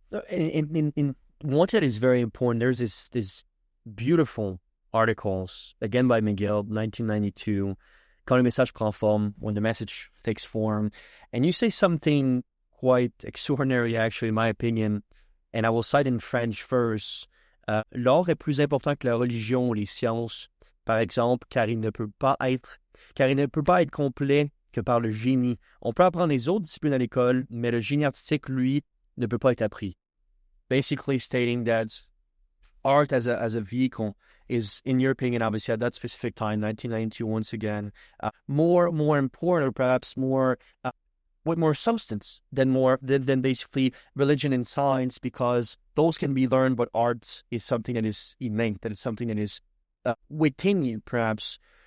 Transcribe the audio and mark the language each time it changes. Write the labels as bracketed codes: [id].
[en] in one that is very important. There's this beautiful articles again by Miguel, 1992. [fr] Quand le message prend forme, [en] when the message takes form, and you say something quite extraordinary, actually, in my opinion. And I will cite in French first. [fr] L'art est plus important que la religion ou les sciences, par exemple, car il ne peut pas être complet que par le génie. On peut apprendre les autres disciplines à l'école, mais le génie artistique, lui, ne peut pas être appris. [en] Basically stating that art as a vehicle is, in your opinion, obviously at that specific time, 1992, once again, more important, or perhaps more with more substance than basically religion and science, because those can be learned, but art is something that is innate, that is something that is within you, perhaps.